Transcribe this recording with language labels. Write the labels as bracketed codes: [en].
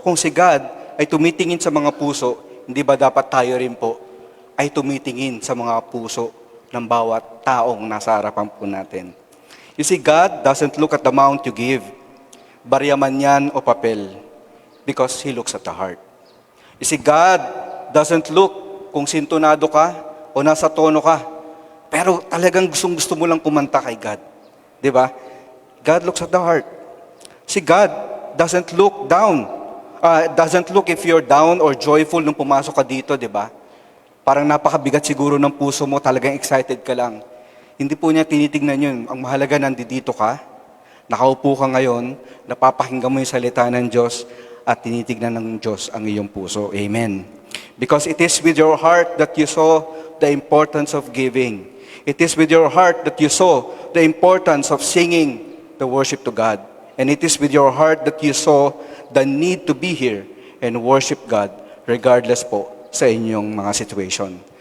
[tl] Kung si God ay tumitingin sa mga puso, hindi ba dapat tayo rin po ay tumitingin sa mga puso ng bawat taong nasa harapan po natin? [en] You see, God doesn't look at the amount you give, barya man yan o papel, because He looks at the heart. [tl] You see, God doesn't look kung sintonado ka o nasa tono ka, pero talagang gusto mo lang kumanta kay God. Di ba? God looks at the heart. [en] See, God doesn't look down. Doesn't look if you're down or joyful nung pumasok ka dito, di ba? [tl] Parang napakabigat siguro ng puso mo, talagang excited ka lang. Hindi po niya tinitignan yun. Ang mahalaga, nandito ka, nakaupo ka ngayon, napapakinggan mo yung salita ng Diyos, at tinitignan ng Diyos ang iyong puso. Amen. [en] Because it is with your heart that you saw the importance of giving. It is with your heart that you saw the importance of singing the worship to God. And it is with your heart that you saw the need to be here and worship God regardless po sa inyong mga situation.